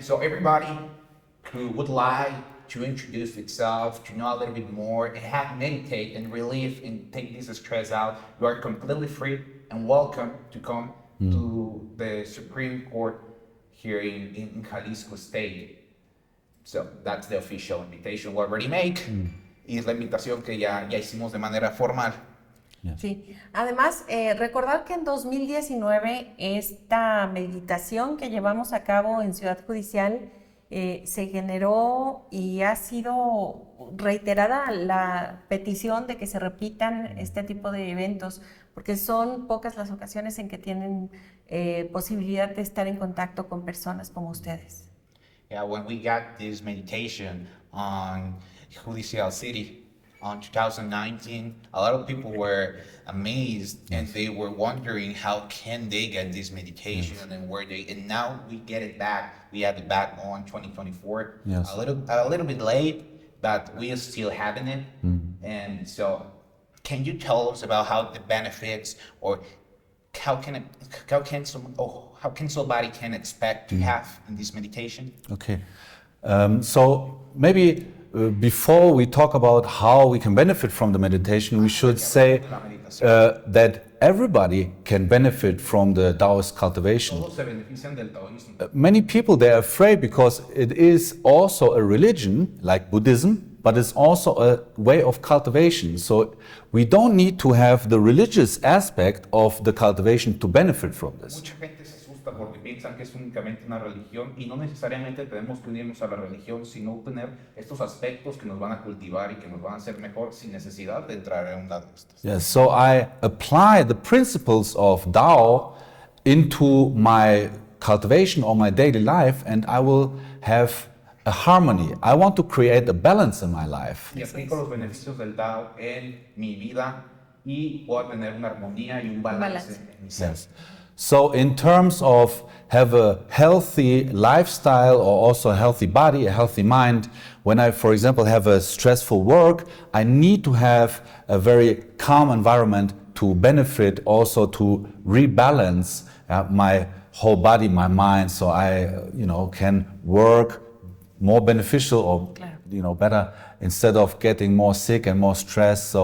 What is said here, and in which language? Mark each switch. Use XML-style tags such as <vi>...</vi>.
<en>So everybody who would like to introduce itself, to know a little bit more, and have meditate and relieve and take this stress out, you are completely free and welcome to come to the Supreme Court here in Jalisco State. So that's the official invitation we already make.</en> <es>Y es la invitación que ya hicimos de manera formal. Sí, además recordar que en 2019 esta meditación que llevamos a cabo en Ciudad Judicial se generó y ha sido reiterada la petición de que se repitan este tipo de eventos, porque son pocas las ocasiones en que tienen posibilidad de estar en contacto con personas como ustedes.</es> <en>Yeah, when we got this meditation on Judicial City on 2019, a lot of people were amazed and they were wondering how can they get this meditation and now we get it back. We had it back on 2024. Yes. A little bit late, but we are still having it. And so, can you tell us about how the benefits, or how can somebody can expect to have in this meditation? Okay. So maybe before we talk about how we can benefit from the meditation, we should say</en> <es>meditación.</es> <en>that everybody can benefit from the Taoist cultivation.</en> <es>Todos se benefician del taoísmo.</es> <en>Many people, they're afraid because it is also a religion like Buddhism, but it's also a way of cultivation. So we don't need to have the religious aspect of the cultivation to benefit from this.</en> <es>Mucha gente se asusta porque piensan que es únicamente una religión y no necesariamente tenemos que unirnos a la religión, sino tener estos aspectos que nos van a cultivar y que nos van a hacer mejor sin necesidad de entrar en una de estas.</es> <en>Yes, so I apply the principles of Tao into my cultivation or my daily life, and I will have a harmony. I want to create a balance in my life.</en> <es>Y aplico los beneficios del Tao en mi vida y puedo tener una armonía y un balance en mi ser.</es> <en>Yes. So in terms of have a healthy lifestyle or also a healthy body, a healthy mind, when I, for example, have a stressful work, I need to have a very calm environment to benefit, also to rebalance my whole body, my mind, so I, can work more beneficial or, better instead of getting more sick and more stressed.</en>